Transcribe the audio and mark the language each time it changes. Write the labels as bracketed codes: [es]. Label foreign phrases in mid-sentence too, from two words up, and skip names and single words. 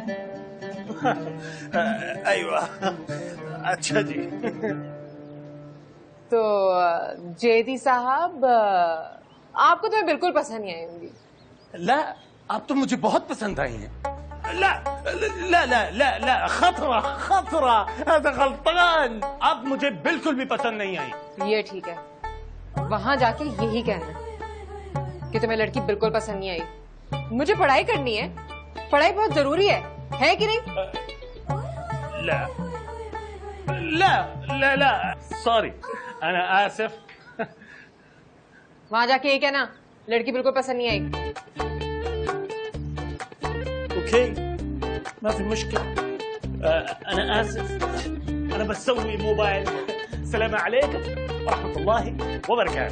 [hi] अयवा, अच्छा जी। तो जेदी साहब, आपको तो मैं बिल्कुल पसंद नहीं आई होंगी। ला, आप तो मुझे बहुत पसंद आई हैं। [ar] لا لا لا لا لا, خطرة خطرة، هذا غلطان, [hi] आप मुझे बिल्कुल भी पसंद नहीं आई। ये ठीक है, वहां जाके यही कहना कि तुम्हें लड़की बिल्कुल पसंद नहीं आई। मुझे पढ़ाई करनी है, पढ़ाई बहुत जरूरी है कि नहीं? [ar] لا لا لا لا, सॉरी, أنا آسف. [hi] वहां जाके ये कहना लड़की बिल्कुल पसंद नहीं आई। [ar] اوكي ما في مشكلة. أنا آسف، أنا بسوي موبايل. السلام عليكم ورحمة الله وبركاته.